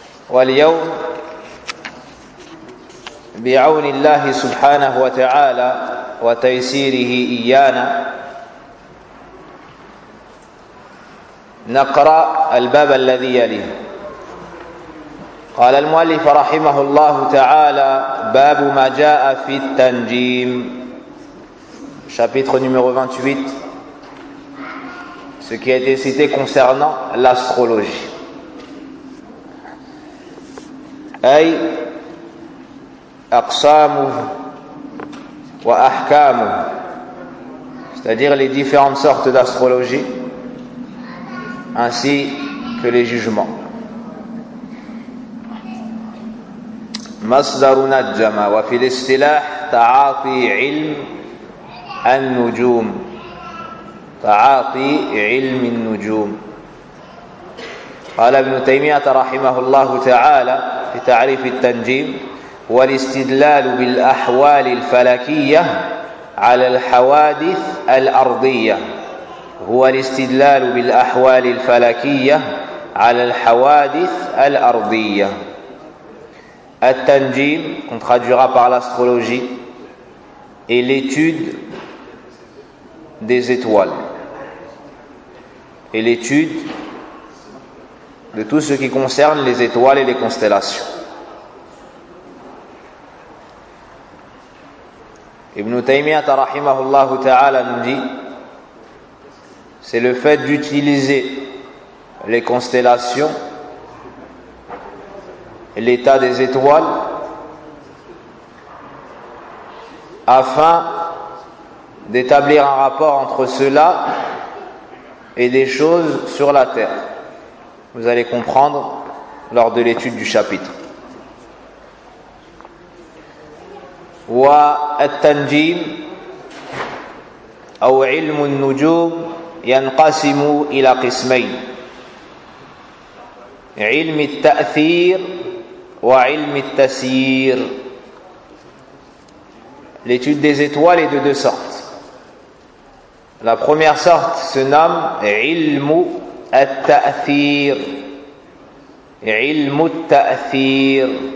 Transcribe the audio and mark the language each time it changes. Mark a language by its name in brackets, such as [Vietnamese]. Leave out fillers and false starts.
[Arabic] واليوم بعون الله سبحانه وتعالى وتيسيره إيانا نقرأ الباب الذي يليه. قال المؤلف رحمه الله تعالى باب ما جاء في التنجيم. [French] Chapitre numéro 28, ce qui a été cité concernant l'astrologie. [Arabic] Ay aqsamu wa ahkamu, [French] c'est-à-dire les différentes sortes d'astrologie, ainsi que les jugements. [Arabic] Masdar najma wa fil istilah ta'ati ilm النجوم تعاطي علم النجوم. قال ابن تيمية رحمه الله تعالى في تعريف التنجيم: والاستدلال بالأحوال الفلكية على الحوادث الأرضية هو الاستدلال بالأحوال الفلكية على الحوادث الأرضية. [French] التنجيم qu'on traduira par l'astrologie est l'étude des étoiles et l'étude de tout ce qui concerne les étoiles et les constellations. Ibn Taymiyyah [Arabic] rahimahullah ta'ala [French] nous dit, c'est le fait d'utiliser les constellations, l'état des étoiles, afin d'établir un rapport entre cela et des choses sur la terre. Vous allez comprendre lors de l'étude du chapitre. [Arabic] والتنجيم أو علم النجوم ينقسم إلى قسمين علم التأثير وعلم التسيير. [French] L'étude des étoiles est de deux sortes. La première sorte se nomme علم التأثير. [Arabic] علم التأثير.